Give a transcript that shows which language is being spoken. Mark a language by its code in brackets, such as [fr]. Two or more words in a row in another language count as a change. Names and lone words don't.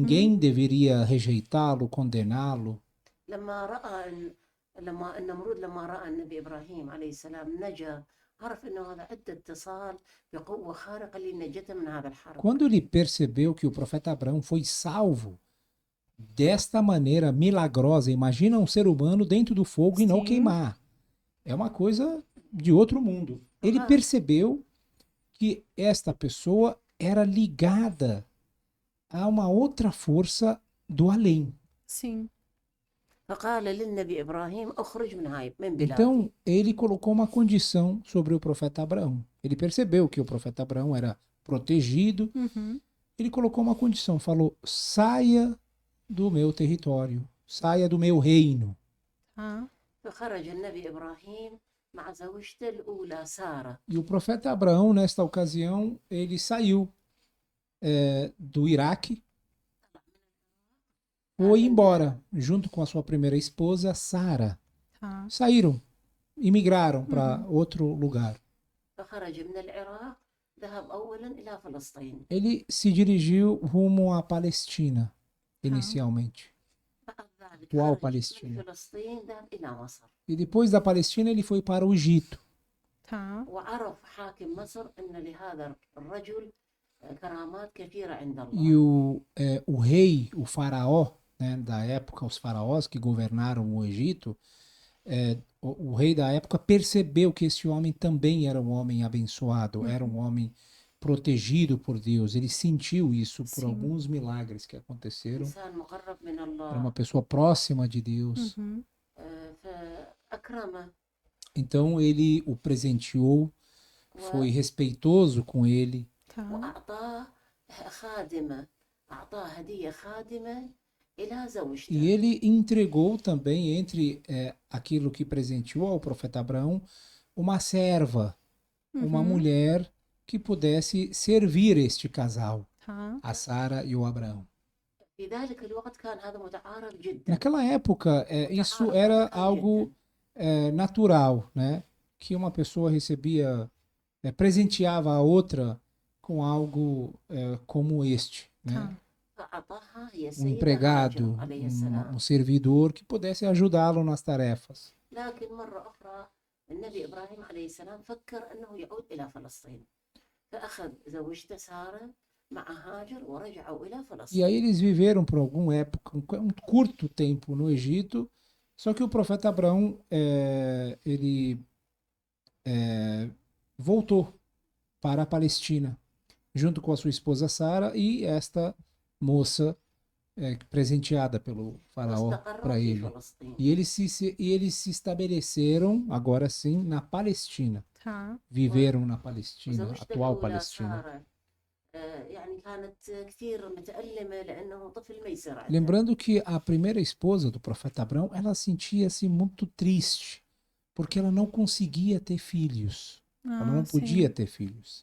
[pt] Ninguém deveria rejeitá-lo, condená-lo. Quando ele percebeu que o profeta Abraão foi salvo desta maneira milagrosa, imagina um ser humano dentro do fogo e não queimar. É uma coisa de outro mundo. Ele percebeu que esta pessoa era ligada a uma outra força do além. Sim. [ar] فقال للنبي إبراهيم اخرج من بلادي. [pt] Então, ele colocou uma condição sobre o profeta Abraão. Ele percebeu que o profeta Abraão era protegido. Uhum. Ele colocou uma condição, falou: saia do meu território, saia do meu reino. Tá. [ar] فخرج النبي إبراهيم مع زوجته الأولى سارة. [pt] E o profeta Abraão, nesta ocasião, ele saiu do Iraque, foi embora, junto com a sua primeira esposa, Sara. Tá. Saíram, imigraram para outro lugar. [ar] فخرج من العراق ذهب أولا إلى فلسطين. [pt] Ele se dirigiu rumo à Palestina, inicialmente. [ar] بعد ذلك [pt] atual [ar] خرج [pt] Palestina. [ar] من فلسطين ذهب إلى مصر. [pt] E depois da Palestina, ele foi para o Egito. Tá. [ar] وعرف حاكم مصر أن لهذا الرجل كرامات كثيرة عند [pt] E [ar] الله. [pt] o rei, o faraó, né, da época, os faraós que governaram o Egito, o rei da época percebeu que esse homem também era um homem abençoado, era um homem protegido por Deus. Ele sentiu isso por Sim. alguns milagres que aconteceram. [ar] إنسان مقرب من [pt] Era uma [ar] الله. [pt] pessoa próxima de Deus. Uhum. [ar] فأكرمه [pt] Então ele o presenteou, foi respeitoso com ele. Tá. [ar] وأعطاه خادمة. أعطاه هدية خادمة إلى زوجته. [pt] E ele entregou também, entre aquilo que presenteou ao profeta Abraão, uma serva, uma mulher que pudesse servir este casal, Tá. a Sara e o Abraão. [ar] في ذلك الوقت كان هذا متعارف جدا. [pt] Naquela época, isso era algo natural, né? Que uma pessoa recebia, presenteava a outra com algo como este, né? Tá. [ar] فأعطاها هي [pt] Um [ar] السيدة [pt] empregado, [ar] هاجر عليه السلام. [pt] um servidor que pudesse ajudá-lo nas tarefas. [ar] لكن مرة أخرى النبي إبراهيم عليه السلام فكر أنه يعود إلى فلسطين فأخذ زوجته سارة مع هاجر ورجعوا إلى [pt] E [ar] فلسطين. [pt] aí eles viveram por alguma época, um curto tempo no Egito, só que o profeta Abraão, ele voltou para a Palestina, junto com a sua esposa Sara e esta moça presenteada pelo faraó [ar] واستقروا [pt] para [ar] في [pt] ele. [ar] فلسطين. [pt] E eles se estabeleceram, agora sim, na Palestina. Tá. Viveram na Palestina, [ar] وزوجته [pt] atual [ar] الأولى [pt] Palestina. [ar] سارة يعني كانت كثير متألمة لأنه طفل ما يصير عندها. [pt] Lembrando que a primeira esposa do profeta Abraão, ela sentia-se muito triste, porque ela não conseguia ter filhos. Ela não sim. podia ter filhos.